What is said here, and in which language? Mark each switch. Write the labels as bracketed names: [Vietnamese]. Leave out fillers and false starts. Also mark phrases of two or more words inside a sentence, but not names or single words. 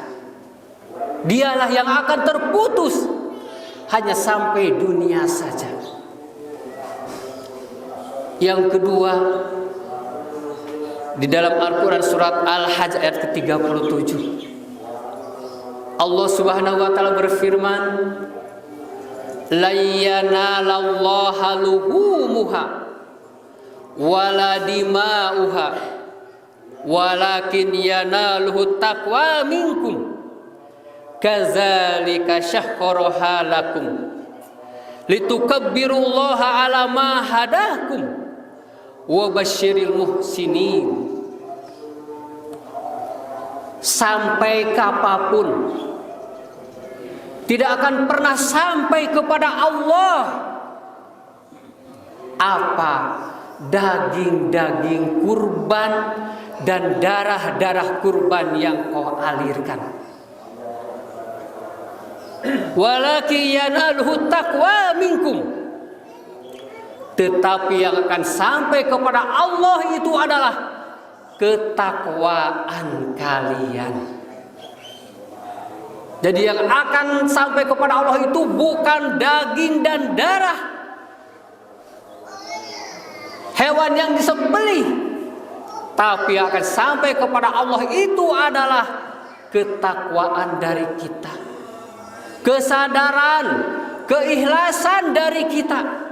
[Indonesian] Dialah yang akan terputus, hanya sampai dunia saja. Yang kedua, di dalam Al-Quran surat Al-Hajj ayat ke-37, Allah [Arabic] سبحانه وتعالى [Indonesian] berfirman, [Arabic] لن ينال الله لحومها ولا دماؤها ولكن يناله التقوى منكم كذلك سخرها لكم لتكبروا الله على ما هداكم وبشر المحسنين. [Indonesian] Sampai kapanpun tidak akan pernah sampai kepada Allah apa daging-daging kurban dan darah-darah kurban yang kau alirkan. [Arabic] ولكن يناله التقوى منكم, [Indonesian] tetapi yang akan sampai kepada Allah itu adalah ketakwaan kalian. Jadi yang akan sampai kepada Allah itu bukan daging dan darah hewan yang disembelih, tapi yang akan sampai kepada Allah itu adalah ketakwaan dari kita, kesadaran, keikhlasan dari kita.